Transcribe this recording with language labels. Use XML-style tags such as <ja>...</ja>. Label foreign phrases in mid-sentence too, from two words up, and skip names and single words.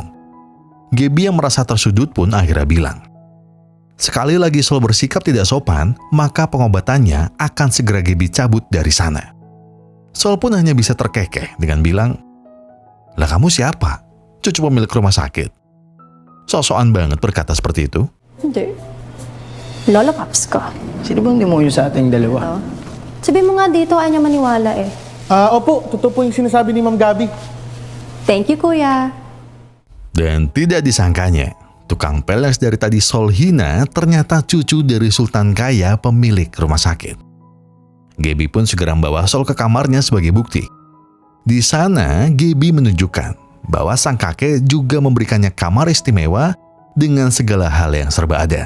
<id>Gaby yang merasa tersudut pun akhirnya bilang, sekali lagi Sol bersikap tidak sopan, maka pengobatannya akan segera Gaby cabut dari sana. Sol pun hanya bisa terkekeh dengan bilang, lah kamu siapa? Cucu pemilik rumah sakit. So-soan banget berkata seperti itu.</id> <tl>Hindi. Lola Paps ko. Sino bang demonyo sa ating dalawa? Sabi mo nga dito, ayaw niya maniwala eh. Opo, totoo po yung sinasabi ni Ma'am Gabi.</tl> <en>Thank you, kuya.</en> <id>Dan tidak disangkanya, tukang pel yang dari tadi Sol hina ternyata cucu dari Sultan kaya pemilik rumah sakit. Gaby pun segera membawa Sol ke kamarnya sebagai bukti. Di sana, Gaby menunjukkan bahwa sang kakek juga memberikannya kamar istimewa dengan segala hal yang serba ada.</id>